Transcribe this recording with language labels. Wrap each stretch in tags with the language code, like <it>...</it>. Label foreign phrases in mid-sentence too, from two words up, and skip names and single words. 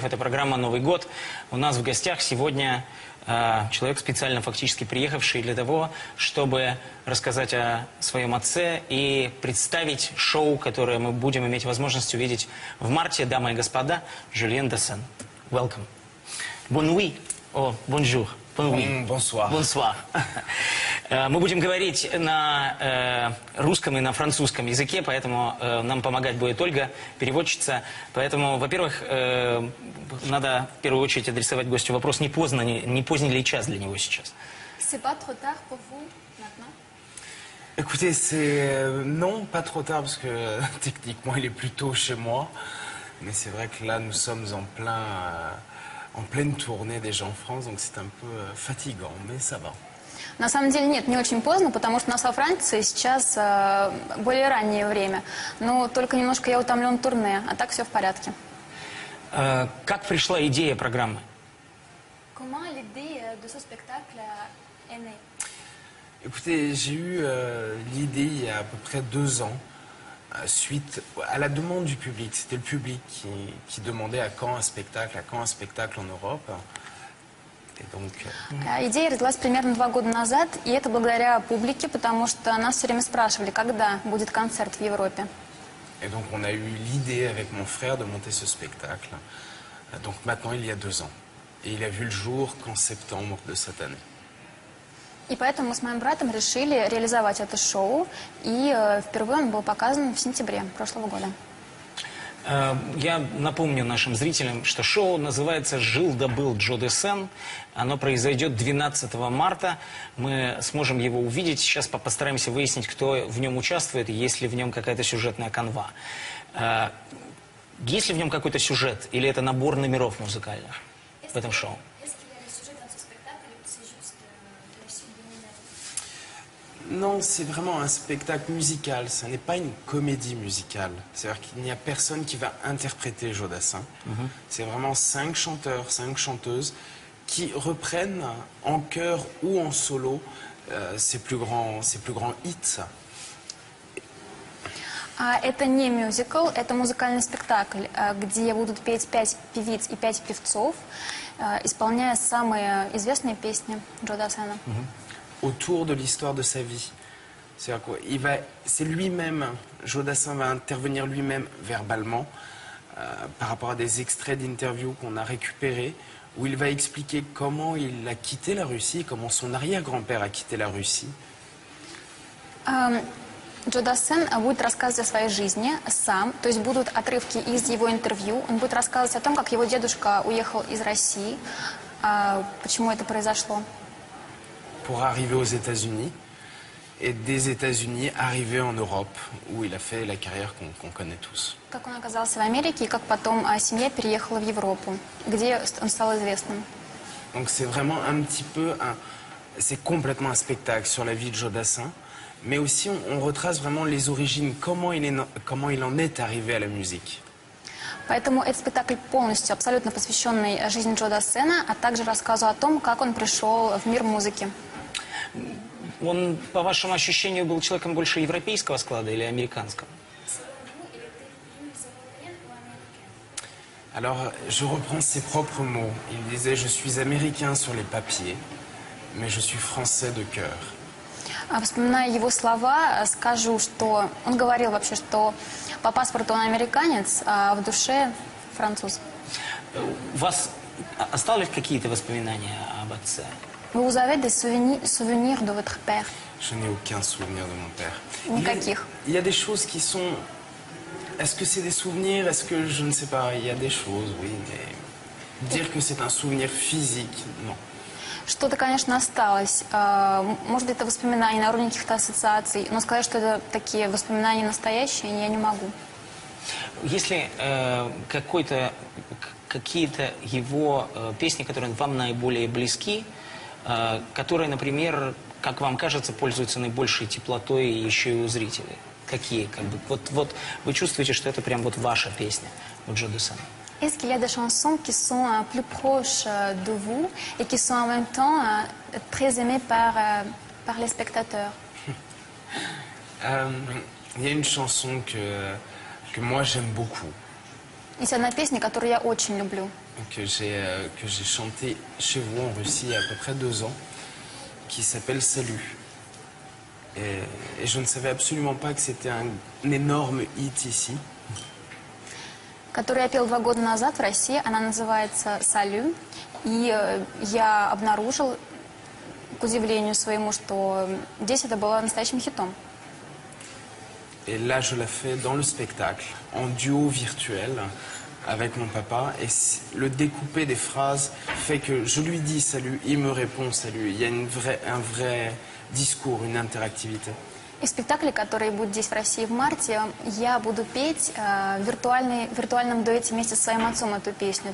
<ru>Это программа «Новый год». У нас в гостях сегодня человек, специально фактически приехавший для того, чтобы рассказать о своем отце и представить шоу, которое мы будем иметь возможность увидеть в марте. Дамы и господа, Жюльен Десен. Welcome.</ru> <fr>Bonne nuit. О, bonjour. Bonsoir. Bonsoir.</fr> <ru>Мы будем говорить на русском и на французском языке, поэтому нам помогать будет Ольга, переводчица. Поэтому, во-первых, надо в первую очередь адресовать гостю вопрос, не поздний ли час для него сейчас?</ru> <fr>C'est pas trop tard pour vous maintenant? Écoutez, c'est non, pas trop tard parce que techniquement il est plus tôt chez moi. Mais c'est vrai que là nous sommes en pleine tournée déjà en France, donc c'est un peu fatigant, mais ça va.</fr> <ru>На самом деле нет, не очень поздно, потому что у нас во Франции сейчас более раннее время. Но только немножко я утомлен турне, а так все в порядке. Как пришла идея программы?</ru> <fr>Comment l'idée de ce spectacle est née? Écoutez, j'ai eu l'idée il y a à peu près 2 ans, suite à la demande du public. C'était le public qui demandait à quand un spectacle en Europe. Et donc,</fr> <ru>Идея родилась примерно 2 года назад, и это благодаря публике, потому что нас все время спрашивали, когда будет концерт в Европе.</ru> <fr>et donc on a eu l'idée avec mon frère de monter ce spectacle. Donc maintenant il y a 2 ans. Et il a vu le jour qu'en septembre de cette année.</fr> <ru>И поэтому мы с моим братом решили реализовать это шоу, и впервые он был показан в сентябре прошлого года. Я напомню нашим зрителям, что шоу называется «Жил-да-был Джо Десен». Оно произойдет 12 марта. Мы сможем его увидеть. Сейчас постараемся выяснить, кто в нем участвует, и есть ли в нем какая-то сюжетная канва. Есть ли в нем какой-то сюжет, или это набор номеров музыкальных в этом шоу?</ru> <fr>Non, c'est vraiment un spectacle musical, ce n'est pas une comédie musicale. C'est-à-dire qu'il n'y a personne qui va interpréter Joe Dassin. C'est vraiment 5 chanteurs, 5 chanteuses qui reprennent en chœur ou en solo ses plus grands hits.</fr> <ru>Это не мюзикл, это музыкальный спектакль, где будут петь 5 певиц и 5 певцов, исполняя самые известные песни Джо Дассена.</ru> <fr>Autour de l'histoire de sa vie. C'est-à-dire quoi, c'est lui-même, Joe Dassin va intervenir lui-même verbalement par rapport à des extraits d'interviews qu'on a récupérés, où il va expliquer comment il a quitté la Russie, comment son arrière-grand-père a quitté la Russie.</fr> <ru>Джо Дассен будет рассказывать о своей жизни сам, то есть будут отрывки из его интервью. Он будет рассказывать о том, как его дедушка уехал из России, почему это произошло.</ru> <fr>Pour arriver aux États-Unis, et des États-Unis arriver en Europe, où il a fait la carrière qu'on connaît tous.</fr> <ru>Как он оказался в Америке, и как потом семья переехала в Европу, где он стал известным.</ru> <fr>Donc c'est vraiment un petit peu, c'est complètement un spectacle sur la vie de Joe Dassin, mais aussi on retrace vraiment les origines, comment il en est arrivé à la musique.</fr> <ru>Поэтому этот спектакль полностью, абсолютно посвященный жизни Джо Дассена, а также рассказу о том, как он пришел в мир музыки. Он, по вашему ощущению, был человеком больше европейского склада или американского?</ru> <fr>Alors, je reprends ses propres mots. Il disait « Je suis américain sur les papiers, mais je suis français de cœur ».</fr> <ru>Вспоминая его слова, скажу, что он говорил вообще, что по паспорту он американец, а в душе француз. У вас остались какие-то воспоминания об отце?</ru> <fr>Vous avez des souvenirs de votre père? Je n'ai aucun souvenir de mon père.</fr> <ru>Никаких.</ru> <fr>Il y a des choses qui sont... Est-ce que c'est des souvenirs? Est-ce que je ne sais pas? Il y a des choses, oui, mais dire que c'est un souvenir physique, non.</fr> <ru>Что-то, конечно, осталось. Может быть, это воспоминания на уровне каких-то ассоциаций, но сказать, что это такие воспоминания настоящие, я не могу. Если какие-то его песни, которые вам наиболее близки, которые, например, как вам кажется, пользуются наибольшей теплотой еще и у зрителей? Какие? Вот вы чувствуете, что это прям вот ваша песня у Джо Дассена?</ru> <fr>Est-ce qu'il y a des chansons qui sont plus proches de vous et qui sont en même temps très aimées par les spectateurs? Il y a une chanson que que moi j'aime beaucoup,</fr> <ru>Есть одна песня, которую я очень люблю,</ru> <fr>que j'ai chanté chez vous en Russie il y a à peu près 2 ans, qui s'appelle Salut. Et je ne savais absolument pas que c'était un énorme hit ici.</fr> <ru>которую я пел 2 года назад в России. Она называется «Салю». И я обнаружил, к удивлению своему, что здесь это было настоящим хитом.</ru> <fr>Et là, je la fais dans le spectacle, en duo virtuel avec mon papa. Et le découpé des phrases fait que je lui dis salut, il me répond salut. Il y a un vrai discours, une interactivité.</fr> <ru>И в спектакле, который будет здесь в России в марте, я буду петь в виртуальном дуэте вместе со своим отцом эту песню.</ru>